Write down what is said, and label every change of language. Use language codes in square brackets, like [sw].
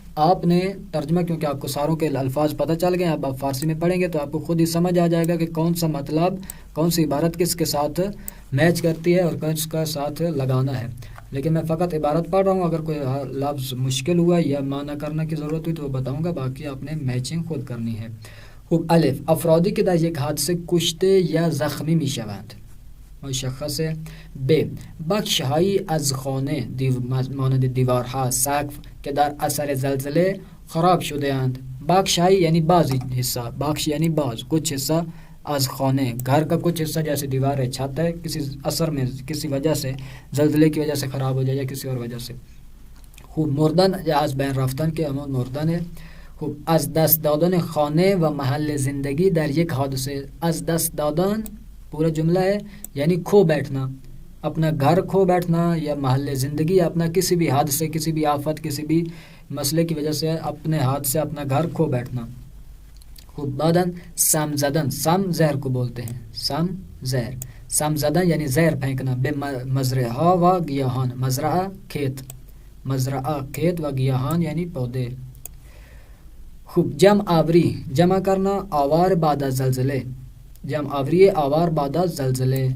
[ur] آپ نے ترجمہ، کیونکہ آپ کو ساروں کے الفاظ پتہ چل گئے، اب آپ فارسی میں پڑھیں گے تو آپ کو خود ہی سمجھ آ جائے گا کہ کون سا مطلب، کون سی عبارت کس کے ساتھ میچ کرتی ہے اور کس کا ساتھ لگانا ہے. لیکن میں فقط عبارت پڑھ رہا ہوں، اگر کوئی لفظ مشکل ہوا یا معنی کرنے کی ضرورت ہوئی تو وہ بتاؤں گا، باقی آپ نے میچنگ خود کرنی ہے. [fa] خوب الف افرادی که در یک حادثه کشته یا زخمی می شوند. مشخصه. ب بخش‌هایی از خانه مانند دیوارها، سقف که در اثر زلزله خراب شده اند. [ur] بخش‌هایی یعنی بعضی حصہ، بخش یعنی بعض، کچھ حصہ، از خانه گھر کا کچھ حصہ جیسے دیوار ہے، چھت ہے، کسی اثر میں کسی وجہ سے، زلزلے کی وجہ سے خراب ہو جائے یا کسی اور وجہ سے. [fa] خوب مردن یا از بین رفتن کے امون مردن ہے. خوب از دست دادن خانه و محل زندگی در یک حادثه. [ur] از دست دادن پورا جملہ ہے یعنی کھو بیٹھنا، اپنا گھر کھو بیٹھنا یا محل زندگی، اپنا کسی بھی حادثے، کسی بھی آفت، کسی بھی مسئلے کی وجہ سے اپنے ہاتھ سے اپنا گھر کھو بیٹھنا. خوب بعدن سم زدن، سم زہر کو بولتے ہیں، سم زہر. سم زدن یعنی زہر پھینکنا. بے مزرعہ و گیاہان، مزرعہ کھیت، مزرعہ کھیت و گیاہان یعنی پودے. خوب جمع آوری، جمع کرنا، آوار بعد از زلزلے، جمع آوری آوار بعد از زلزلے.